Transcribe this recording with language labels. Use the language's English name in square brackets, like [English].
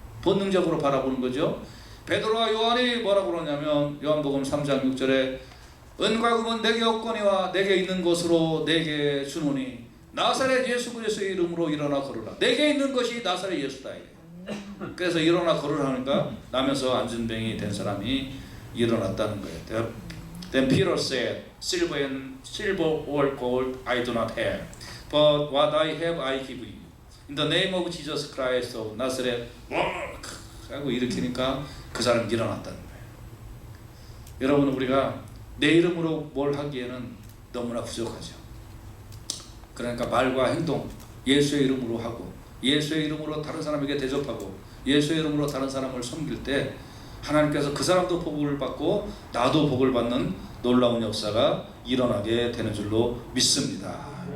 [Korean] 본능적으로 바라보는 거죠. 베드로와 요한이 뭐라고 그러냐면 요한복음 3장 6절에 은과 금은 내게 없거니와 내게 있는 것으로 내게 주노니 나사렛 예수 그리스도의 이름으로 일어나 걸으라. 내게 있는 것이 나사렛 예수다. 그래서 일어나 걸으라니까 나면서 안전뱅이 된 사람이 일어났다는 거예요. [English] Then Peter said, Silver or gold I do not have, but what I have I give you. In the name of Jesus Christ of Nazareth. [Korean] 하고 일으키니까 그 사람이 일어났다는 거예요. 여러분, 우리가 내 이름으로 뭘 하기에는 너무나 부족하죠. 그러니까 말과 행동, 예수의 이름으로 하고 예수의 이름으로 다른 사람에게 대접하고 예수의 이름으로 다른 사람을 섬길 때 하나님께서 그 사람도 복을 받고 나도 복을 받는 놀라운 역사가 일어나게 되는 줄로 믿습니다.